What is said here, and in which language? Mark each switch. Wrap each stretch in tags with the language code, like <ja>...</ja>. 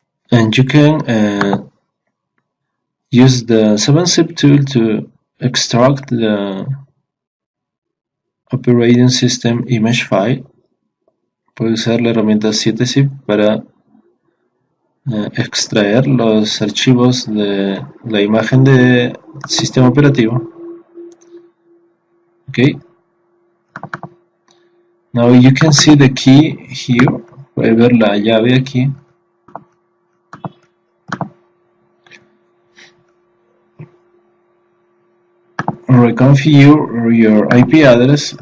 <en>And you can use the 7-zip tool to extract the operating system image file.</en> <es>puede usar la herramienta 7-zip para extraer los archivos de la imagen de sistema operativo.</es> <en>Okay, now you can see the key here.</en> <es>Puede ver la llave aquí.</es> <en>Reconfigure your IP address.</en>